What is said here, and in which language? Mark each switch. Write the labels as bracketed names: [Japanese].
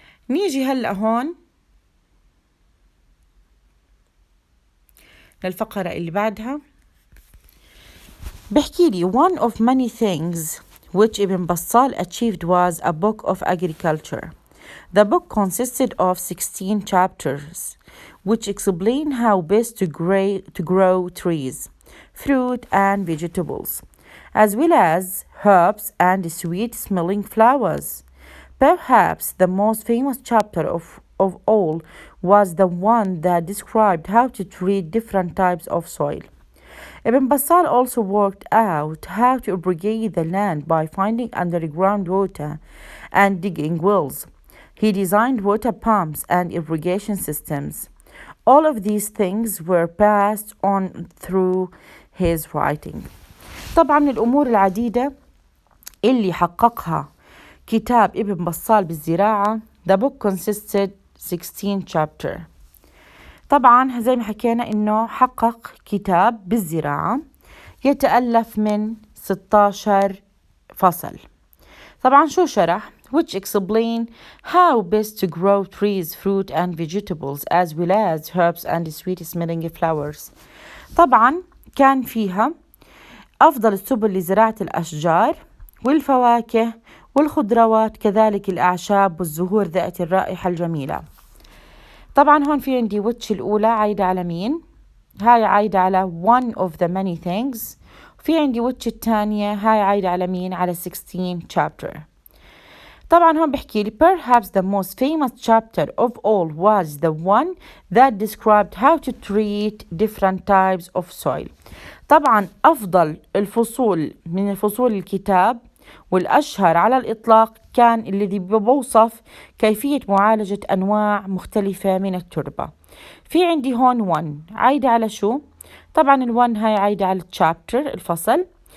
[Arabic] نيجي هلأ هون للفقرة اللي بعدها. بحكي لي [English] one of many things which Ibn Battal achieved was a book of agriculture. The book consisted of 16 chapters which explain how best to grow trees, fruit and vegetables, as well as herbs and sweet-smelling flowers. Perhaps the most famous chapter of all was the one that described how to treat different types of soil. Ibn Battal also worked out how to irrigate the land by finding underground water and digging wells. He designed water pumps and irrigation systems. All of these things were passed on through his writing. [Arabic] طبعا من الأمور العديدة اللي حققها كتاب ابن بصال بالزراعة. [English] The book consisted 16 chapters. [Arabic] طبعا زي ما حكينا إنه حقق كتاب بالزراعة يتألف من 16 فصل. طبعا شو شرح؟ [English] which explain how best to grow trees, fruit and vegetables as well as herbs and sweet-smelling flowers. [Arabic] طبعا كان فيها أفضل السبل لزراعة الأشجار والفواكه والخضروات، كذلك الأعشاب والزهور ذات الرائحة الجميلة. طبعا هون في عندي which الأولى عايدة على مين؟ هاي عايدة على [English] one of the many things. [Arabic] في عندي which الثانية هاي عايدة على مين؟ على 16 chapter. طبعا هون بحكي لي [English] perhaps the most famous chapter of all was the one that described how to treat different types of soil. [Arabic] طبعا أفضل الفصول من فصول الكتاب والأشهر على الإطلاق كان الذي بوصف كيفية معالجة أنواع مختلفة من التربة. في عندي هون one عايدة على شو؟ طبعا الone هاي عايدة على chapter الفصل.